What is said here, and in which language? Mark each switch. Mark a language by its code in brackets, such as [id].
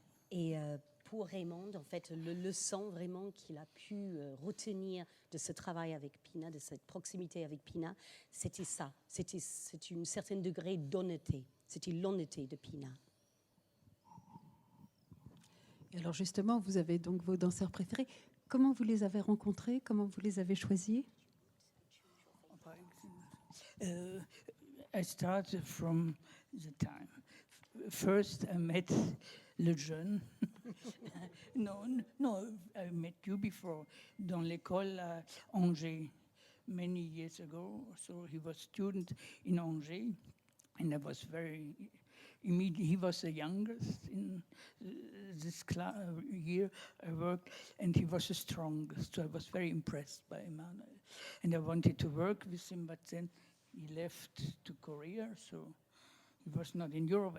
[fr] Et pour Raymond, en fait, le leçon vraiment qu'il a pu retenir de ce travail avec Pina, de cette proximité avec Pina, c'était ça. C'était un certain degré d'honnêteté. C'était l'honnêteté de Pina. Et alors justement, vous avez donc vos danseurs préférés. Comment vous les avez rencontrés? Comment vous les avez choisis? [en] I started from the time. First, I met [fr] le jeune, [en] No, I met you before [fr] dans l'école à Angers [en] many years ago. So he was student in Angers, and I was very immediate. He was the youngest in this year I worked, and he was the strongest. So I was very impressed by Emmanuel, and I wanted to work with him, but then he left to Korea, so he was not in Europe.